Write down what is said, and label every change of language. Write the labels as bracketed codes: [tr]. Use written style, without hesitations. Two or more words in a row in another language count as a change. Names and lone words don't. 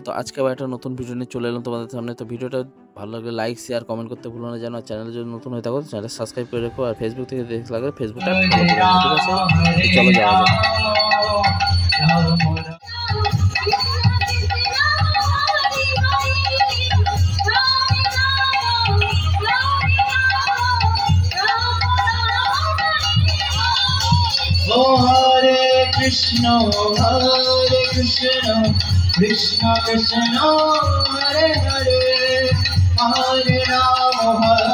[bn] তো আজকে আবার একটা নতুন ভিডিও নিয়ে চলে এলাম তোমাদের সামনে। তো ভিডিওটা ভালো লাগলে লাইক, শেয়ার, কমেন্ট করতে ভুলো না যেন। আর চ্যানেলে যদি নতুন হয়ে থাকো চ্যানেল সাবস্ক্রাইব করে রাখো। আর ফেসবুক থেকে দেখতে লাগলে ফেসবুকটা ফলো করে নাও, ঠিক আছে? তো চলো যাওয়া যাক। [sa] हरे कृष्ण, कृष्ण कृष्ण, हरे हरे, हरे राम,